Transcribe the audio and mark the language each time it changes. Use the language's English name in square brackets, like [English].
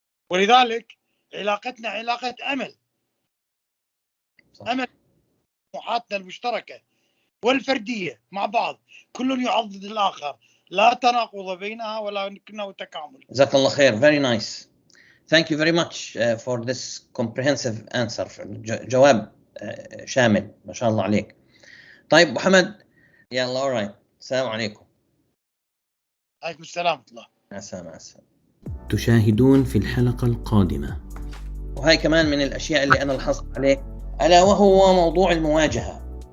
[Arabic] ولذلك علاقتنا علاقة أمل. صح. أمل طموحاتنا المشتركة والفردية مع بعض، كل يعضد الآخر، لا تناقض بينها ولكنه تكامل. جزاك الله خير. [English] Very nice. Thank you very much for this comprehensive answer. [Arabic] جواب شامل ما شاء الله عليك. طيب أبو حمد، يلا [English] alright. [Arabic] السلام عليكم. عليكم السلام ورحمة الله. مع السلامة. تشاهدون في الحلقة القادمة. وهي كمان من الأشياء اللي أنا لاحظت عليك، ألا وهو موضوع المواجهة.